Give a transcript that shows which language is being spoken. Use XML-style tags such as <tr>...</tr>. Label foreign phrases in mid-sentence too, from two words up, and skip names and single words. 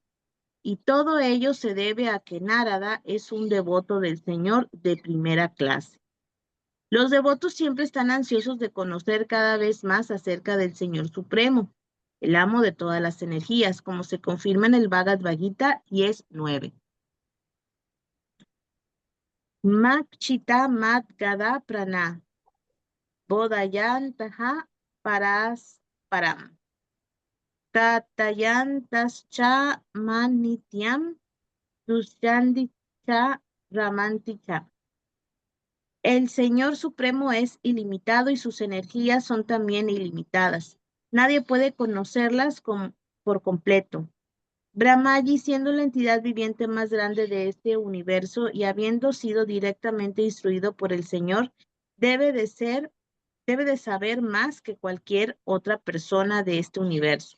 <es>Y todo ello se debe a que Narada es un devoto del Señor de primera clase. Los devotos siempre están ansiosos de conocer cada vez más acerca del Señor Supremo, el amo de todas las energías, como se confirma en el Bhagavad Gita 10:9.</es> <sa>Makchita mat gada prana, bodayantaha paras param, tatayantascha manityam, dusyandicha ramanticha.</sa> <es>El Señor Supremo es ilimitado y sus energías son también ilimitadas. Nadie puede conocerlas por completo. Brahmaji, siendo la entidad viviente más grande de este universo y habiendo sido directamente instruido por el Señor, debe de saber más que cualquier otra persona de este universo.</es>